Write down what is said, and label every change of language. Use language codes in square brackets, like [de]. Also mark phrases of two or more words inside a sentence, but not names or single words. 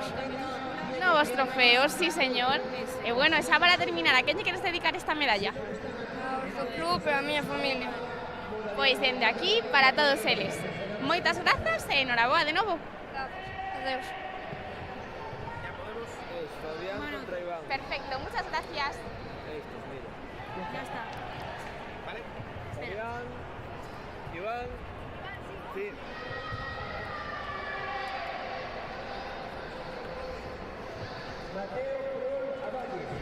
[gl] Novos trofeos, [es] sí señor. [gl] E bueno, xa para terminar, a quen lle queres dedicar esta medalla? Aos do club e a miña familia. Pois dende aquí, para todos eles. Moitas grazas e enhoraboa de novo. Adeus. Fabián contra Iván. [es] Perfecto, muchas gracias. Estos, mira. Ya está. ¿Vale? Fabián, Iván, sí. Mateo Cruz Avalle.